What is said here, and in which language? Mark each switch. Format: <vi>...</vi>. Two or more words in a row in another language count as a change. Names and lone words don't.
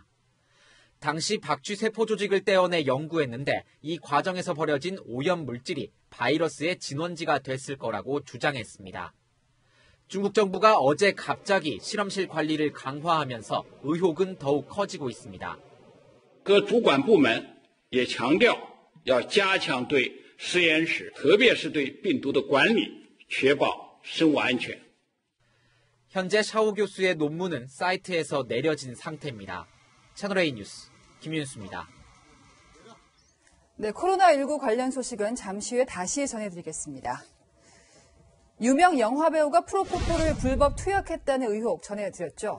<ko>당시 박쥐 세포 조직을 떼어내 연구했는데 이 과정에서 버려진 오염 물질이 바이러스의 진원지가 됐을 거라고 주장했습니다. 중국 정부가 어제 갑자기 실험실 관리를 강화하면서 의혹은 더욱 커지고 있습니다.</ko> <zh>各主管部门也强调要加强对实验室，特别是对病毒的管理，确保生物安全。</zh> <ko>현재 샤오 교수의 논문은 사이트에서 내려진 상태입니다. 채널A 뉴스 김윤수입니다. 네, 코로나19 관련 소식은 잠시 후에 다시 전해드리겠습니다. 유명 영화배우가 프로포폴을 불법 투약했다는 의혹 전해드렸죠.</ko>